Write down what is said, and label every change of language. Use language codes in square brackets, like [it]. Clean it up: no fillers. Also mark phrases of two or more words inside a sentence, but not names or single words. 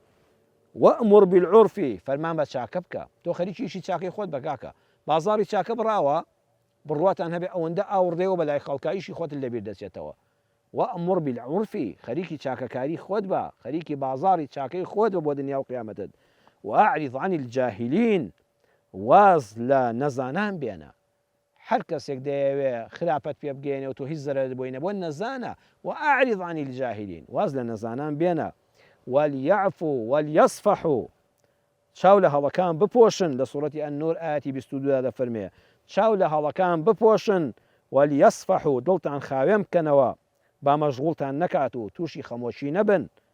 [ar] وأمر بالعرف [ckb] فەرمان بە چاکە بکە تۆ خەریکیشی چاکەی خۆت بەکاکە بازاڕی چاکە بڕاوە بڕواتان هەبێ ئەوەندە ئاوڕێەوە بەلای خەڵکاییشی خۆت لەبیر دەچێتەوە [ar] وأمر بالعرف [ckb] خەریکی چاکەکاری خۆت بە خەریکی بازاڕی چاکەی خۆت بە بۆ دنیا و قیامەتت [ar] وأعرض عن [ckb] الجاهلين واز لە نەزانان بێنە هەر کەسێک دەیەوێ خراپەت پێ بگەێنێ و تۆ هیچ زەرەر بۆی نەبووە نەزانە [ar] وأعرض عن الجاهلين [ckb] واز لە نەزانان بێنە [ar] وليعفوا وليصفحوا [ckb] چاو لە هەڵەکان بپۆشن لە سوورەتی ئەننور ئاەتی 22دا دەفەرمێ چاو لە هەڵەکان بپۆشن وليصفحوا دڵتان خاوێن بکەنەوە با مەشغوڵتان نەکات و تووشی خەمۆشی نەبن